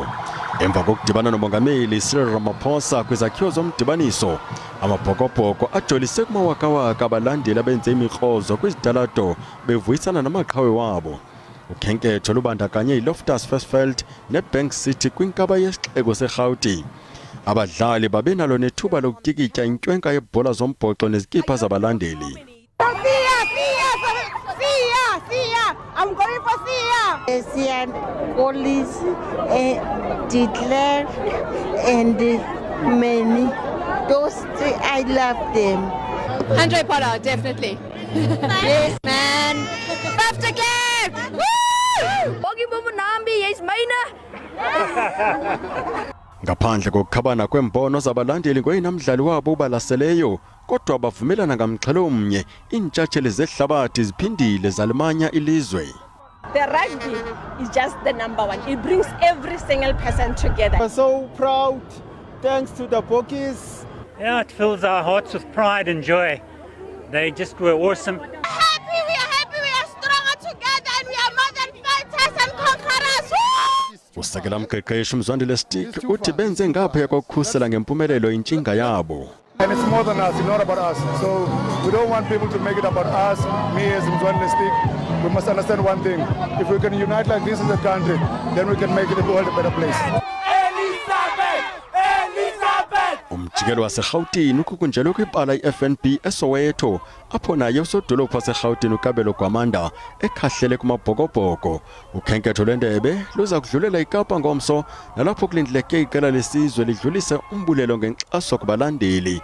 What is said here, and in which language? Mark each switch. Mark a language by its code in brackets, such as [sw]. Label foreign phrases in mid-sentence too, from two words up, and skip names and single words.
[xh] Emva kokudibana nomongameli Cyril Ramaphosa kwizakhiwo zomdibaniso, amabhokobhoko ajolise kumawakawaka abalandeli abenze imikrozo kwizitalato bevuyisana namaqhawe wabo. Ukhenketho lubandakanye iLoftus Versfeld neBank City kwinkaba yesixeko seGauteng. Abadlali babenalo nethuba lokutikitya intwenka yebhola zombhoxo nezikipha zabalandeli. [en] I'm going for Sia. Sian, Police, Declare, and many. Those three, I love them. Andre Pollard, definitely. Yes, man. 50 clip! Woo! Bogi Bobo Nambi, yes, mine. [xh] Ngaphandle kokukhabana kwembono zabalandeli ngoyinamdlali wabo ubalaseleyo, kodwa bavumelana ngamxhelo omnye iintshantsheli zehlabathi ziphindile zalimanya ilizwe. [en] The rugby is just the number one. It brings every single person together. We're so proud, thanks to the Bokies. Yeah, it fills our hearts with pride and joy. They just were awesome. We are happy, we are stronger together, and we are more than fighters and conquerors. [xh] Usekela mqeqeshi uMzwandile Stick uthi benze ngaphaya kokukhusela ngempumelelo intshinga yabo. [en] And it's more than us, it's not about us. So we don't want people to make it about us, me as Ndwendwela Stick. We must understand one thing. If we can unite like this as a country, then we can make the world a better place. [xh] Umjikelo waseGauteng ukukunjelwa kwipala iFNB eSoweto apho naye usodolophu waseGauteng uKabelo Gwamanda ekhahlele kumabhokobhoko. Ukhenketho lwendebe luza kudlulela iKapa ngomso nalapho kulindleke iqela lesizwe lidlulise umbulelo ngenkxaso kubalandeli.